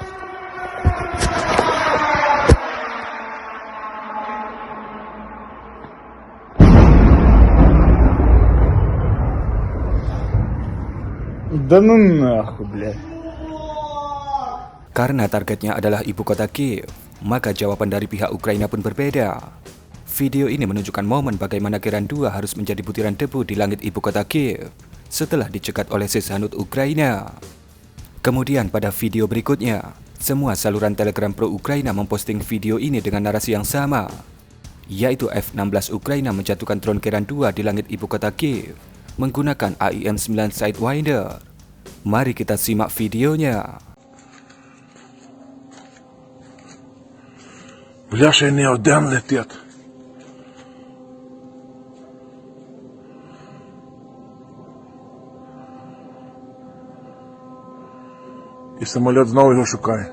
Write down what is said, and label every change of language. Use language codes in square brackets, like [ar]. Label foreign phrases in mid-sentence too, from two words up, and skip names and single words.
[ru] Да ну нахуй, блядь. [id] Karena targetnya adalah ibu kota Kiev, maka jawaban dari pihak Ukraina pun berbeda. Video ini menunjukkan momen bagaimana Geran 2 harus menjadi butiran debu di langit ibu kota Kiev setelah dicegat oleh Seshanut Ukraina. Kemudian pada video berikutnya, semua saluran Telegram pro Ukraina memposting video ini dengan narasi yang sama, yaitu F-16 Ukraina menjatuhkan drone Geran 2 di langit ibu kota Kiev menggunakan AIM-9 Sidewinder. Mari kita simak videonya. [ru] Бляша, не один летит. [uk] І самоліт знову його шукає.